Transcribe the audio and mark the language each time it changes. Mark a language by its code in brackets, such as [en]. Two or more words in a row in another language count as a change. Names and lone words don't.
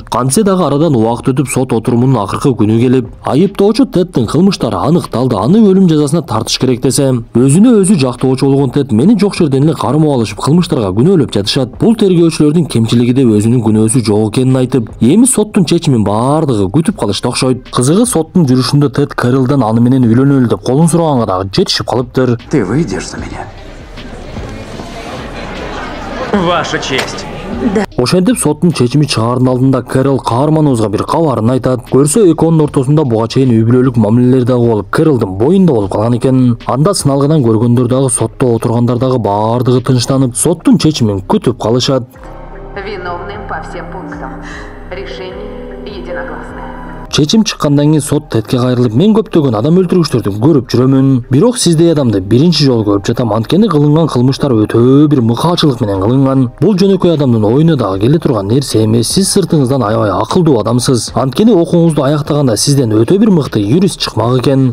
[ky] Кантсе дагы арадан убакыт өтүп сот отурумунун акыркы күнү келип, айыптоочу Теддин кылмыштары аныкталды, аны өлүм жазасына тартыш керек десе, өзүнө өзү жактоочу болгон Тед мени жок жерден эле кармап алышып кылмыштарга күнөөлөп жатышат. Бул тергөөчүлөрдүн кемчилиги деп өзүнүн күнөөсү жок экенин айтып, эми соттун чечимин баардыгы күтүп калышты окшойт. Кызыгы соттун жүрүшүндө Тед Кэрролдон аны менен үйлөнөлү деп колун сураганга дагы жетишип калыптыр. [ru] Ты выйдешь за меня? Ваша честь. [ky] Ошентип соттун чечими чыгаардын алдында Кэррол каарманыбызга бир кабарын айтат. Көрсө экөөнүн ортосунда буга чейин үй бүлөлүк мамилелер дагы болуп, Кэрролдун боюнда болуп калган экен. Анда сыналгыдан көргөндөр дагы сотто отургандар дагы баардыгы тынчтанып, соттун чечимин күтүп калышат. [ru] Виновным по всем пунктам. Решение единогласное. [ky] Чечим чыккандан кийин сот Тедке кайрылып, мен көптөгөн адам өлтүргүчтөрдү көрүп жүрөмүн. Бирок сиздей адамды биринчи жолу көрүп жатам. Анткени кылынган кылмыштар өтө бир мыкаачылык менен кылынган. Бул жөнөкөй адамдын оюна дагы келе турган нерсе эмес. Сиз сыртыңыздан аябай акылдуу адамсыз. Анткени окууңузду аяктаганда сизден өтө бир мыкты юрист чыкмак экен.